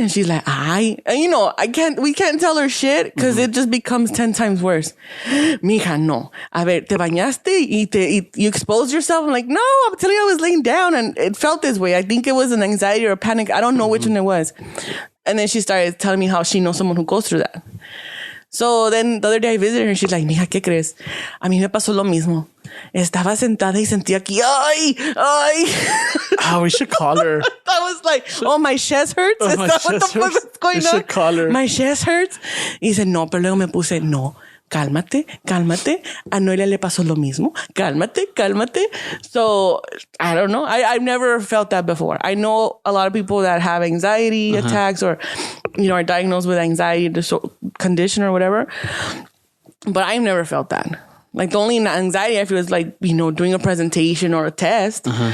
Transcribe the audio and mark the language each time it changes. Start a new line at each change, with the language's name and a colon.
English: And she's like, we can't tell her shit because it just becomes 10 times worse. Mija, no. A ver, te bañaste y you exposed yourself? I'm like, no, I'm telling you, I was laying down and it felt this way. I think it was an anxiety or a panic. I don't know which one it was. And then she started telling me how she knows someone who goes through that. So then the other day I visited her and she's like, mija, ¿qué crees? A mí me pasó lo mismo.
Spanish: Estaba sentada y sentía aquí, ay.
English: Oh, we should call her. I was like, oh, my chest hurts? Is that what the fuck is going on? We should call her. My chest hurts?
Spanish: Y dice, no, pero luego me puse, no. Cálmate. A Noelia le pasó lo mismo.
English: Cálmate. So, I don't know. I've never felt that before. I know a lot of people that have anxiety attacks or, are diagnosed with anxiety condition or whatever. But I've never felt that. Like, the only anxiety I feel is like, doing a presentation or a test.